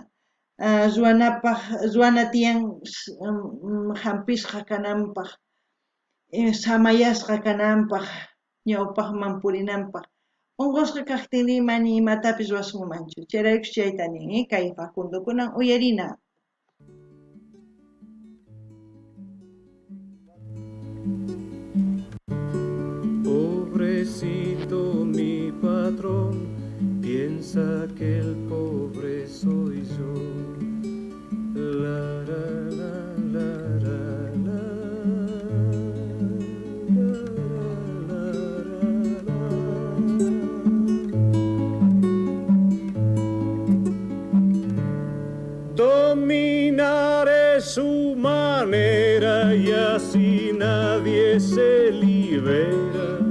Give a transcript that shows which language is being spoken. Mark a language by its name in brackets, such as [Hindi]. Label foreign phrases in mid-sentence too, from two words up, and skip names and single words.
[Quechua] ruwana tiyan hampisqa kananpaq samayasqa kananpaq ñawpaqman purinanpaq unqusqa kaqtinmi mani imatapis ruwasunmanchu chayraykus chayta nin kay Facundo kunan uyarina [Spanish] Pobrecito mi patrón, piensa que el pobre soy yo. La, la, la, la, la, la, la, Dominaré su manera y así nadie se libera.